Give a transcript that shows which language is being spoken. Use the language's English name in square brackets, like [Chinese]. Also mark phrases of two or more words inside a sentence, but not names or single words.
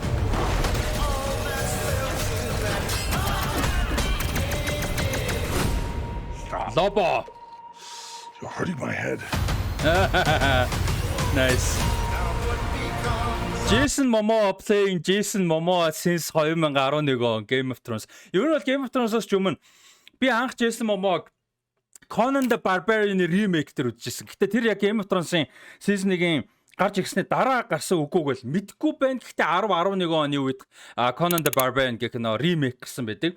[English] Lobo. You're hurting my head. Nice. Jason Momoa playing Jason Momoa since 2011 on Game of Thrones. [Mongolian] Ер нь бол Game of Thrones-оос ч өмнө би анх Jason Momoa Conan the Barbarian remake дээр үзчихсэн. Гэтэ тэр яг Game of Thrones-ын season 1-ийн гарч ирсний дараа гарсан үгүйг бол мэдгүй байна. Гэхдээ 10-11 оны үед Conan the Barbarian гэх нөө ремейк гэсэн байдаг.